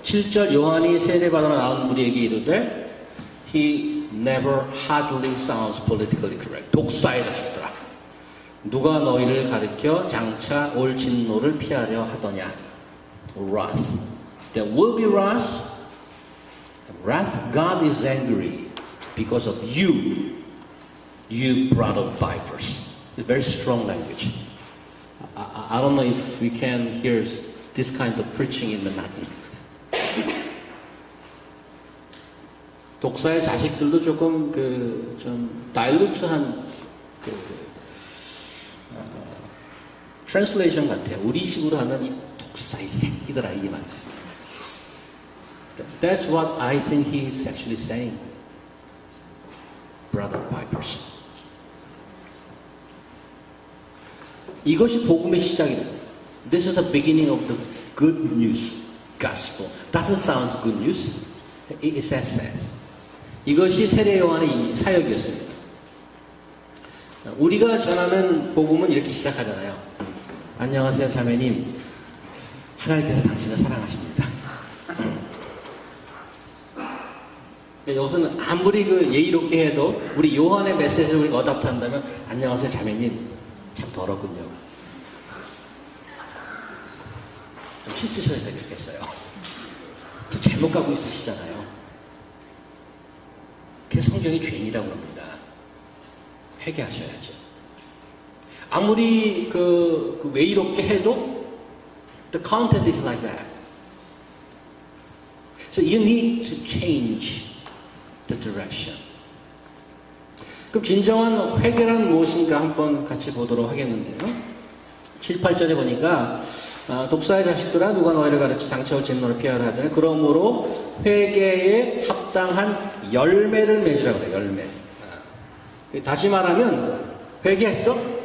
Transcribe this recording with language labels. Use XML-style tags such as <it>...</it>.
<ko>7절 요한이 세례받으러 나온 무리에게 이르되</ko> <en>He never hardly sounds politically correct.</en> <ko>독사의 자식들아. 누가 너희를 가리켜 장차 올 진노를 피하려 하더냐.</ko> <en>Wrath. There will be wrath. Wrath. God is angry because of you. You brought up vipers. It's very strong language. I don't know if we can hear this kind of preaching in the night.</en> <ko>독사의 자식들도 조금 좀 다일루트한 트랜슬레이션 같아요. 우리식으로 하면 이 독사의 새끼들아 이게 맞아요.</ko> <en>That's what I think he's actually saying. Brother vipers.</en> <ko>이것이 복음의 시작이다.</ko> <en>This is the beginning of the good news gospel. Doesn't sound good news. It says.</en> <ko>이것이 세례 요한의 사역이었습니다. 우리가 전하는 복음은 이렇게 시작하잖아요. 안녕하세요, 자매님. 하나님께서 당신을 사랑하십니다. 여기서는 아무리 예의롭게 해도 우리 요한의 메시지를 우리가 어답트한다면 안녕하세요, 자매님. 참 더럽군요. 좀 씻으셔야 되겠어요. 좀 잘못 가고 있으시잖아요. 그게 성경이 죄인이라고 합니다. 회개하셔야죠. 아무리 외이롭게 해도</ko> <en>the content is like that. So you need to change the direction.</en> <ko>그럼 진정한 회개란 무엇인가 한번 같이 보도록 하겠는데요. 7, 8절에 보니까 독사의 자식들아 누가 너희를 가르쳐 장차 올 진노를 피하라 하더니 그러므로 회개에 합당한 열매를 맺으라고 그래요. 열매. 다시 말하면 회개했어?</ko>